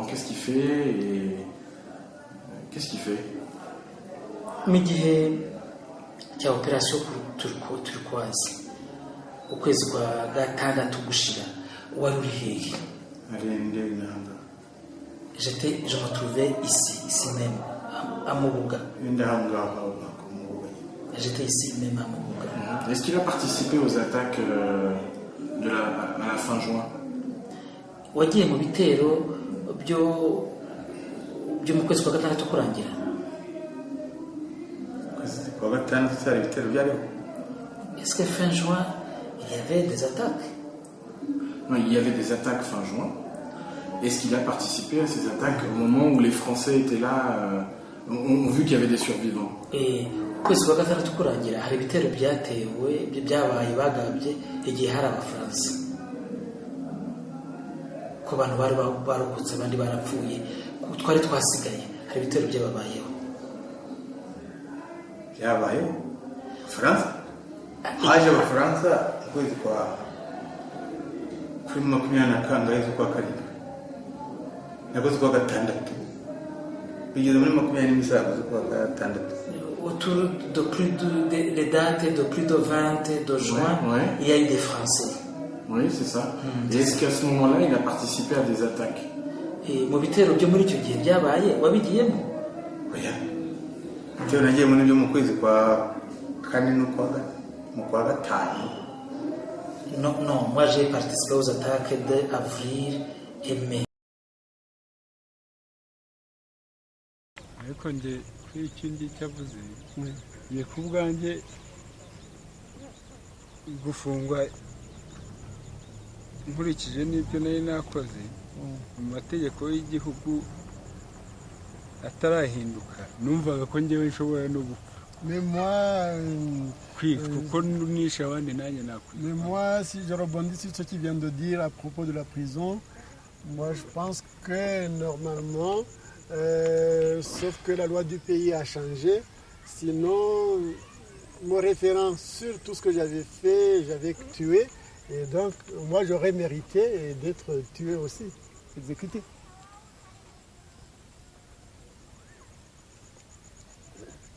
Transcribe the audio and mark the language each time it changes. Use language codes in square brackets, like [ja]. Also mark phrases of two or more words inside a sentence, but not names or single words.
[fr] Qu'est-ce qu'il fait et qu'est-ce qu'il fait? [rw] mu gihe cya operasiyo turquoise ukwezi kwa gatandatu gushira wari uri hehe? [fr] Je me trouvais ici même à Mobuga. J'étais ici même à Mobuga. Est-ce qu'il a participé aux attaques à la fin juin? [rw] Wagiye mu bitero byo mu kwezi kwa gatandatu kurangira? [fr] Est-ce que fin juin il y avait des attaques? Non, il y avait des attaques fin juin. Est-ce qu'il a participé à ces attaques au moment où les Français étaient là, ont vu qu'il y avait des survivants? [rw] Ukwezi kwa gatandatu kurangira hari ibitero byatewe byabaye bagabye igihe hari abafaransa ko abantu bari barokotse abandi barapfuye twari twasigaye hari ibitero byababayeho. Byabayeho France haje abafaransa ukwezi kuri 24 z'ukwa karindwi nakoze kwa gatandatu bigeze muri 27 z'ukwa gatandatu. [fr] Autour de les dates de plus de 20 de juin, ouais. Il y a eu des Français. Oui, c'est ça. Et est-ce qu'à ce moment-là, il a participé à des attaques? [rw] Et mu bitero byo muri icyo gihe byabaye wabigiyemo? Oya. Cyo nagiye muri byo mu kwezi kwa kane no kwa gatanu. [fr] Non, moi j'ai participé aux attaques d'avril et mai. [rw] Ariko nge kuri ikindi cyavuze ngiye ku bwanjye gufungwa nkurikije n'ibyo nari nakoze mu mategeko y'igihugu atarahinduka numvaga ko ngewe nshobora no gupfa. [fr] Mais moi, [rw] kuko nishe abandi nanjye nakwiye. [fr] Mais moi, si je rebondis sur ce qu'il vient de dire à propos de la prison, moi je pense que normalement, sauf que la loi du pays a changé, sinon, me référant sur tout ce que j'avais fait, j'avais tué, et donc moi j'aurais mérité d'être tué aussi, exécuté.